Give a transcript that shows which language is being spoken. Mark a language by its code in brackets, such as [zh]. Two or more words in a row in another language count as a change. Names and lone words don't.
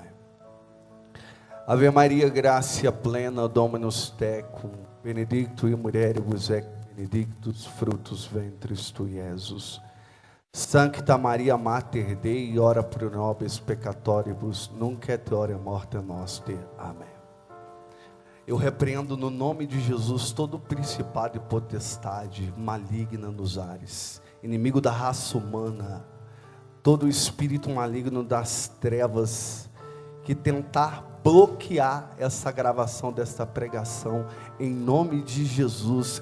[la] Ave Maria, gratia plena, Dominus tecum, benedictui mulieribus et benedictus fructus ventris tui, Iesus. Sancta Maria Mater Dei, ora pro nobis peccatoribus, nunc et hora morte nostre. [pt] Amém. Eu repreendo no nome de Jesus todo principado e potestade maligna nos ares, inimigo da raça humana, todo espírito maligno das trevas que tentar bloquear essa gravação desta pregação, em nome de Jesus.